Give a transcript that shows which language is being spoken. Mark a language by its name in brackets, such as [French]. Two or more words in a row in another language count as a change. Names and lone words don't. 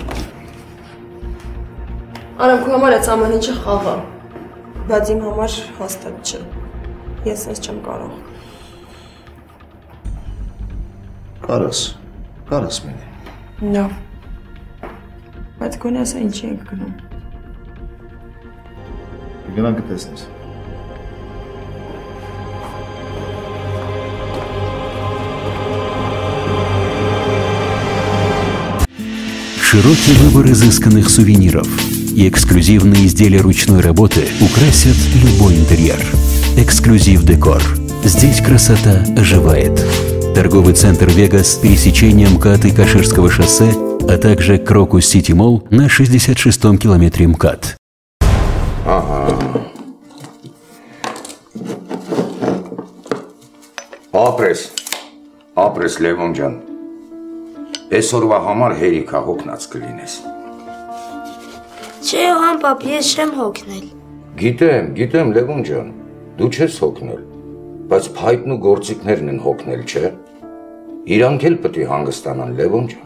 [Armenian] Արամ, քո համար այդ ամեն ինչը խաղ է, բայց իմ համար հաստատ չէ։ Ես ես չեմ կարող։ Կարաս մենի։ Լավ։ Բայց գոնե ասա ինչի ենք գնում։ Գնանք կտեսնես։ [Russian] Широкий выбор изысканных сувениров и эксклюзивные изделия ручной работы украсят любой интерьер. Эксклюзив Декор. Здесь красота оживает. Торговый центр «Вегас» с пересечением МКАД и Каширского шоссе, а также Крокус Сити Молл на 66-м километре МКАД. Ага. [Armenian] Ապրես Լևոն ջան, այսօրվա համար հերիքա հոգնած կլինես։ Չէ, Հան պապ, ես չեմ հոգնել։ Գիտեմ Լևոն ջան, դու չես հոգնել, բայց փայտն ու գործիքներն են հոգնել, չէ։ Իրանք էլ պետք է հանգստանան, Լևոն ջան։